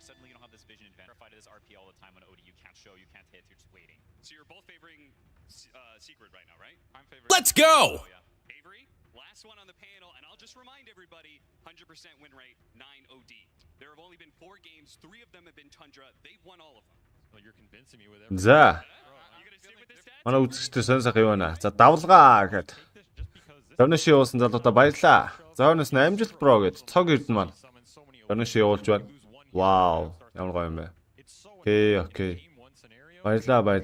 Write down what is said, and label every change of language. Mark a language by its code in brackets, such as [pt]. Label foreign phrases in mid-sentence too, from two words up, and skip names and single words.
[en] Suddenly you don't have this vision advantage. Fight this RP all the time on OD. You can't show, you can't hit, you're just waiting. So you're both favoring Secret right now, right? I'm favoring. Let's go! Oh, yeah. Avery, last one on the panel, and I'll just remind everybody, 100% win rate, 9 OD. There have only been 4 games, 3 of them have been Tundra. They've won all of them. Well, you're convincing me with everything. [mn] За. Манай үзэгчдээ сонь сайхан юу байна? За давлгаа гэхэд. Донеши явуулсан залуутаа баярлаа. За өнөөс нь амжилт бро гэд цог ирдэн маань. Донеши явуулж байна. Вау. Ямар гоё юм бэ. Окей. Баярлаа.